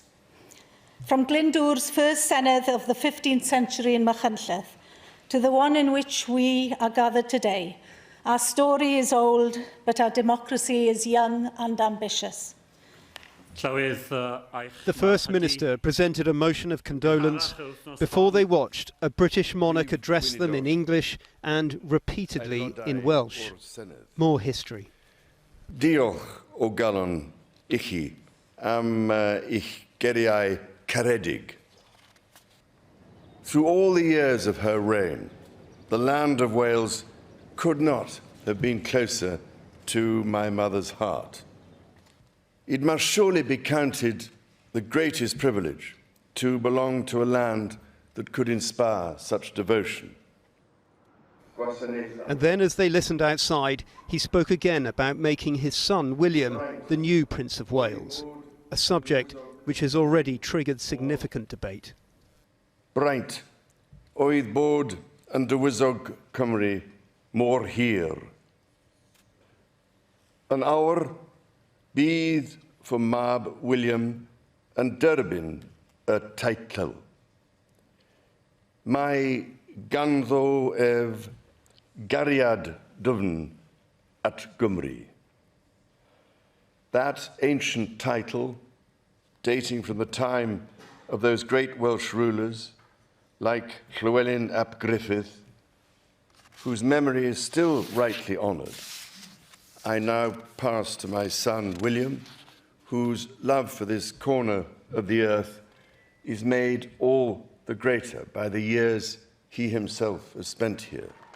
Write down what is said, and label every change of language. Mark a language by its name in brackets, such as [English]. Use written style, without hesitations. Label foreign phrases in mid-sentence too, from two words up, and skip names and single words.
[English] From Glyndwr's first Senedd of the 15th century in Machynlleth to the one in which we are gathered today, our story is old, but our democracy is young and ambitious. The First Minister presented a motion of condolence before they watched a British monarch address them in English and repeatedly in Welsh. More history. [Welsh] Diolch o galon I chi am ich geriau caredig. [English] Through all the years of her reign, the land of Wales could not have been closer to my mother's heart. It must surely be counted the greatest privilege to belong to a land that could inspire such devotion. And then, as they listened outside, he spoke again about making his son, William, the new Prince of Wales, a subject which has already triggered significant debate. [Welsh] Braint oedd bod yn dywysog Cymru mor hir. An awr bydd fy mab William yn derbyn y teitl. Mae ganddo ef gariad dyfn at Gymru. [English] That ancient title, dating from the time of those great Welsh rulers like Llywelyn ap Griffith, whose memory is still rightly honoured, I now pass to my son William, whose love for this corner of the earth is made all the greater by the years he himself has spent here.